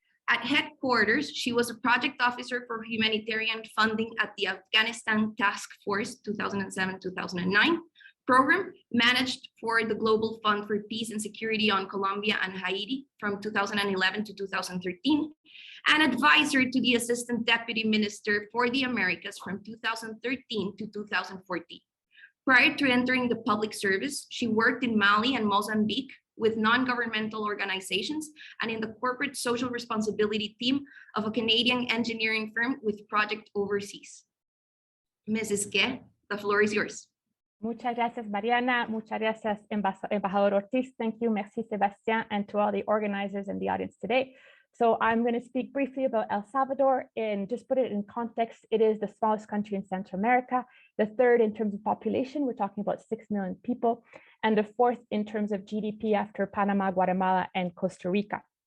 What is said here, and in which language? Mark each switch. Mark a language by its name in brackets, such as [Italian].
[English] At headquarters, she was a project officer for humanitarian funding at the Afghanistan Task Force 2007-2009 program, managed for the Global Fund for Peace and Security on Colombia and Haiti from 2011 to 2013, and advisor to the Assistant Deputy Minister for the Americas from 2013 to 2014. Prior to entering the public service, she worked in Mali and Mozambique with non-governmental organizations and in the corporate social responsibility team of a Canadian engineering firm with project overseas. Mrs. Gay, the floor is yours. [Spanish] Muchas gracias, Mariana. Muchas gracias, Embajador Ortiz. [English] Thank you, merci, Sebastian, and to all the organizers in the audience today. So I'm going to speak briefly about El Salvador and just put it in context. It is the smallest country in Central America, the third in terms of population. We're talking about 6 million people, and the fourth in terms of GDP after Panama, Guatemala, and Costa Rica.